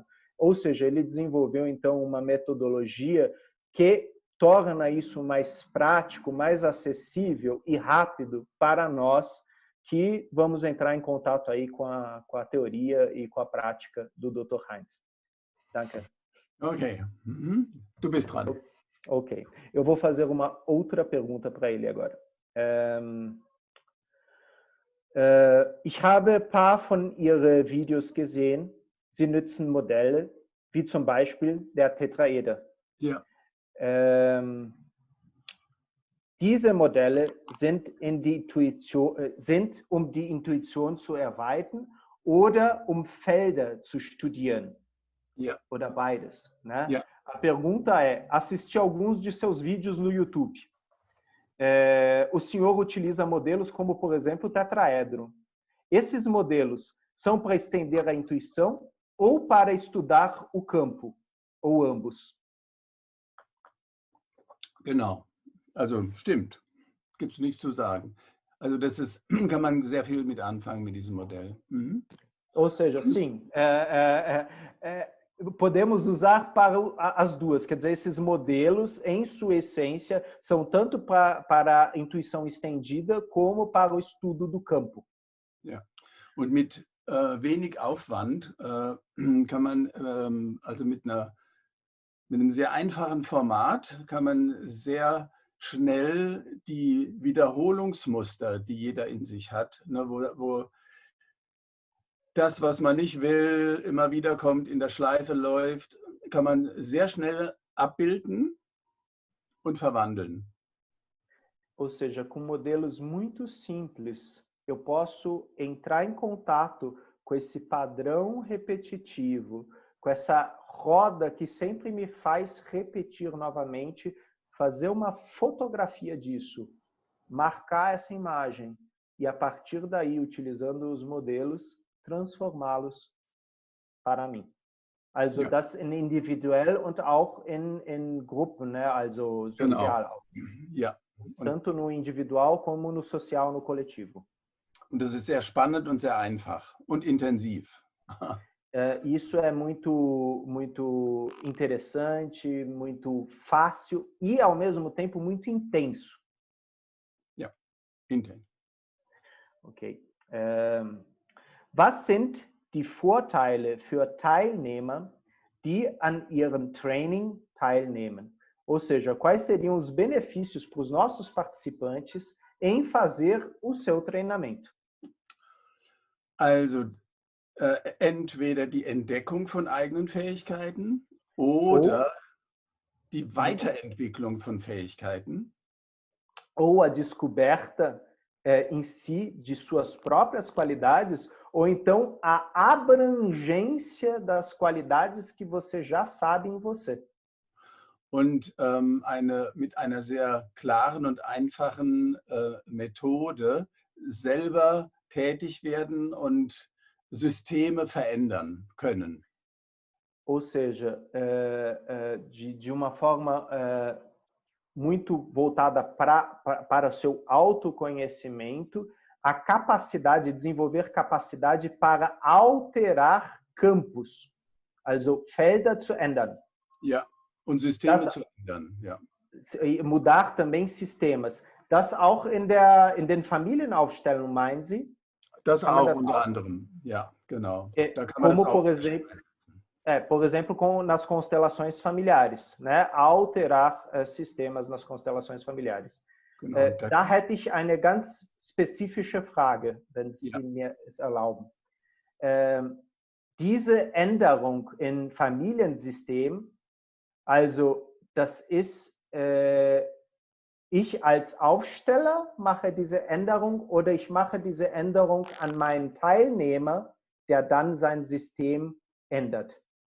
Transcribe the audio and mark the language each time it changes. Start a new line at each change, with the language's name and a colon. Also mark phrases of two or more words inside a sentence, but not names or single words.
Portuguese: Ou seja, ele desenvolveu, então, uma metodologia que torna isso mais prático, mais acessível e rápido para nós que vamos entrar em contato aí com a teoria e com a prática do Dr.
German: Heinz. Danke. Ok. Du bist dran. Ok.
Portuguese: Eu vou fazer uma outra pergunta para ele agora.
German: Ich habe ein paar von Ihren Videos gesehen. Sie nutzen Modelle, wie zum Beispiel der Tetraeder. Ja. Diese Modelle sind, um die Intuition zu erweitern oder um Felder zu studieren. Ja. Oder beides.
Portuguese: Né?
German: Ja.
Portuguese: A pergunta é, assisti alguns de seus vídeos no YouTube. O senhor utiliza modelos como, por exemplo, o tetraedro. Esses modelos são para estender a intuição ou para estudar o campo, ou ambos?
German: Genau, also stimmt, gibt es nichts zu sagen. Also das ist, kann man sehr viel mit anfangen mit diesem Modell.
Portuguese: Ou seja, sim, podemos usar para as duas, quer dizer, esses modelos, em sua essência, são tanto para a intuição estendida como para o estudo do campo.
German: Ja, und mit wenig Aufwand kann man, also mit einem sehr einfachen Format, kann man sehr schnell die Wiederholungsmuster, die jeder in sich hat, ne, wo das, was man nicht will, immer wieder kommt, in der Schleife läuft, kann man sehr schnell abbilden und verwandeln.
Portuguese: Ou seja, com modelos muito simples, eu posso entrar em contato com esse padrão repetitivo, com essa roda que sempre me faz repetir novamente, fazer uma fotografia disso, marcar essa imagem e, a partir daí, utilizando os modelos, transformá-los para mim.
German: Also Ja. das in individuell und auch in Gruppen, ne? Also sozial Genau. auch. Ja.
Portuguese: Tanto no individual como no social, no coletivo.
German: Und das ist sehr spannend und sehr einfach und intensiv.
Portuguese: Isso é muito interessante, muito fácil e, ao mesmo tempo, muito intenso.
German: Ja, intensiv. Okay. Was sind die Vorteile für Teilnehmer, die an ihrem Training teilnehmen?
Portuguese: Ou seja, quais seriam os benefícios para os nossos participantes em fazer o seu treinamento?
German: Also entweder die Entdeckung von eigenen Fähigkeiten oder die Weiterentwicklung von Fähigkeiten.
Portuguese: Ou a descoberta em si de suas próprias qualidades, ou então a abrangência das qualidades que você já sabe em você.
German: Und mit einer sehr klaren und einfachen Methode selber tätig werden und Systeme verändern können.
Portuguese: Ou seja, de uma forma muito voltada para o seu autoconhecimento, a capacidade, desenvolver capacidade para alterar campos,
German: also Felder zu ändern. Ja, und Systeme zu ändern, ja.
Portuguese: Mudar também sistemas.
German: Das auch in den Familienaufstellungen, meinen Sie? Das auch unter anderem, ja, genau. Da kann man
Portuguese: Como,
German: das auch
Portuguese: por exemplo, nas constelações familiares, né? Alterar sistemas nas constelações familiares.
German: Genau, da hätte ich eine ganz spezifische Frage, wenn Sie mir es erlauben. Diese Änderung im Familiensystem, also das ist, ich als Aufsteller mache diese Änderung oder ich mache diese Änderung an meinen Teilnehmer, der dann sein System ändert.